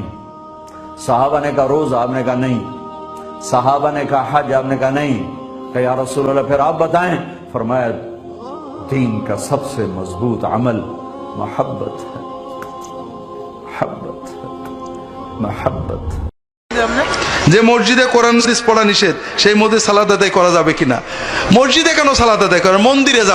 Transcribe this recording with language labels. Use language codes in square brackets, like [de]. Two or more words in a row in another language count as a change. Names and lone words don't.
[ur] صحابہ نے کہا روزہ، آپ نے کہا نہیں۔ صحابہ نے کہا حج، آپ نے کہا نہیں۔ کہ یا رسول اللہ پھر آپ بتائیں؟ فرمایا دین کا سب سے مضبوط عمل محبت ہے، محبت ہے، محبت ہے۔ [bn] যে মসজিদে কোরআন হাদিস পড়া নিষেধ, সেই মধ্যে সালাত আদায় করা যাবে কিনা? মসজিদে কেন সালাত আদায় করে, মন্দিরে যাবে।